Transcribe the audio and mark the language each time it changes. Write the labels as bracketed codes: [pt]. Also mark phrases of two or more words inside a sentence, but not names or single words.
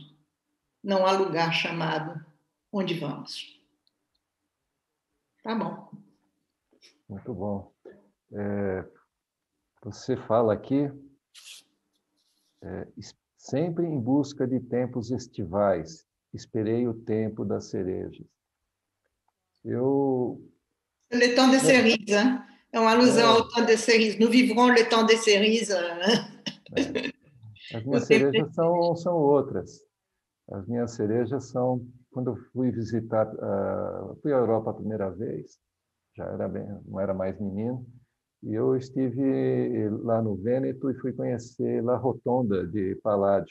[pt] Não há lugar chamado onde vamos. Tá bom. Muito bom. Você fala aqui, sempre em busca de tempos estivais, esperei o tempo das cerejas. [fr] Le temps des cerises, hein? [pt] É uma alusão ao [fr] temps des cerises. Nous vivrons le temps des cerises. [pt] As minhas cerejas são outras. As minhas cerejas são quando eu fui visitar, fui à Europa a primeira vez, não era mais menino, e eu estive lá no Vêneto e fui conhecer La Rotonda de Palladio.